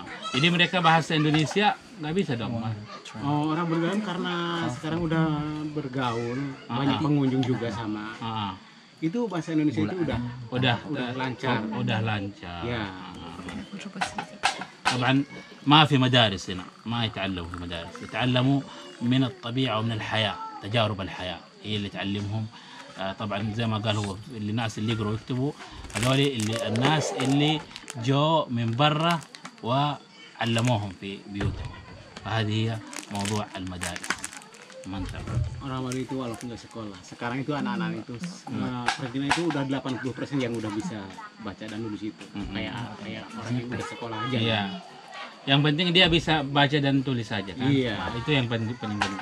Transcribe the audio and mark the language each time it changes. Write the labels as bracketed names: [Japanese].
[Indonesian] Jadi mereka bahasa Indonesia nggak bisa dong, Mas? Orang bergaul karena sekarang udah bergaul, banyak pengunjung juga sama. Itu bahasa Indonesia itu udah lancar. Udah lancar. Ya. [Arabic] طبعا ما في مدارس هنا، ما يتعلموا في مدارس، يتعلموا من الطبيعة ومن الحياة، تجارب الحياة هي اللي تعلمهم. طبعا زي ما قال هو اللي الناس اللي يقروا ويكتبوا هذول اللي الناس اللي جو من برا وعلموهم في بيوتهم. فهذه هي موضوع المدارس. Mantap. [Indonesian] Orang-orang itu walaupun nggak sekolah, sekarang itu anak-anak itu Presiden itu udah 80% yang udah bisa baca dan nulis itu. Kayak orang yang udah sekolah aja. Iya. Yang penting dia bisa baca dan tulis saja kan. Iya. Nah, itu yang paling penting.